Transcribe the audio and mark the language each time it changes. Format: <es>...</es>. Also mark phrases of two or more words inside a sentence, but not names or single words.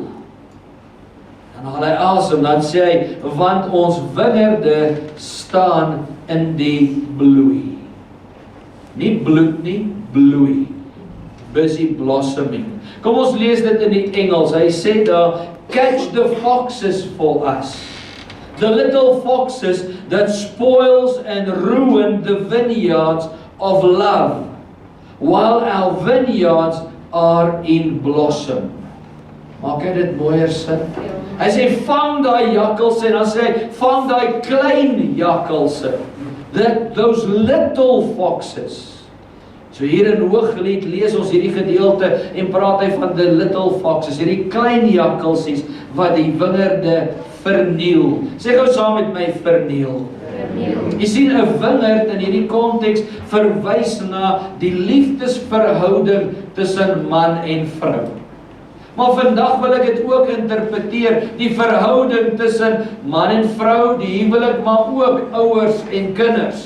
<af>Dan haal hy asem, dan sê hy, want ons wingerde staan in die bloei. Nie bloed nie, bloei.</af> <en>Busy blossoming.</en> <af>Kom ons lees dit in die Engels. Hy sê daar,</af> <en>catch the foxes for us. The little foxes that spoils and ruin the vineyards of love, while our vineyards are in blossom.</en> <af>Maak hy dit mooier sin? Hy sê, vang daai jakkalse, en dan sê hy, vang daai klein jakkalse.</af> <en>Those little foxes.</en> <af>So hier in Hooglied lees ons hierdie gedeelte en praat hy van</af> <en>the little foxes,</en> <af>hierdie klein jakkalsies wat die wingerde verniel. Sê gou saam met my, verniel. Jy sien, 'n wingerd in hierdie konteks verwys na die liefdesverhouding tussen man en vrou. Maar vandag wil ek dit ook interpreteer, die verhouding tussen man en vrou, die huwelik, maar ook ouers en kinders.</af>